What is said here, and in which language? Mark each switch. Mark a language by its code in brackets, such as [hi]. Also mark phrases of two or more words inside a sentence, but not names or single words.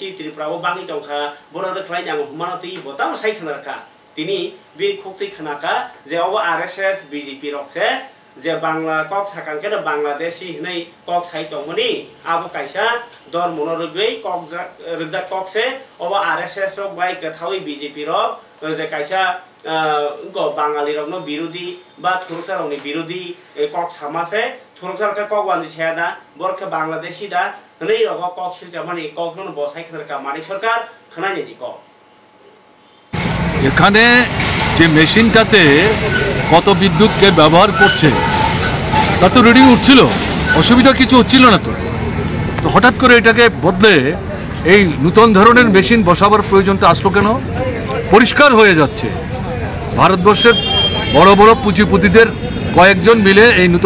[trp] त्रिपुराओ बांगि दंखा बरो रखलाय नांगो हुमानति बताव साइखनारका तिनि बे खुक्ति खनाका जे अब आरएसएस बीजेपी रकसे जे बांग्ला कक साकांके बांग्लादेशी हनै कक साइ दंमनि आबो कायसा दर मनरगै कक रगजा कक से अब आरएसएस रक बाय गथावै बीजेपी रक जे कायसा गो बांगाली रकनो विरोधी बा थुरकसारनि विरोधी कक सामासे थुरकसारका कक वानजि छयादा बरखे बांग्लादेशी दा हनै रक कक सिलजामानि कक नो बसाइ खनारका मानिक सरकार खनानि दिको [bn] এখানে যে মেশিনটাতে কত বিদ্যুৎ কে ব্যবহার করছে তা তো রিডিং উঠছিল অসুবিধা কিছু হচ্ছিল না তো হঠাৎ করে এটাকে বদলে এই নতুন ধরনের মেশিন বসাবার প্রয়োজনটা আসলো কেন পরিষ্কার হয়ে যাচ্ছে ভারতবর্ষের বড় বড় পুঁজিপতিদের কয়েকজন মিলে এই নতুন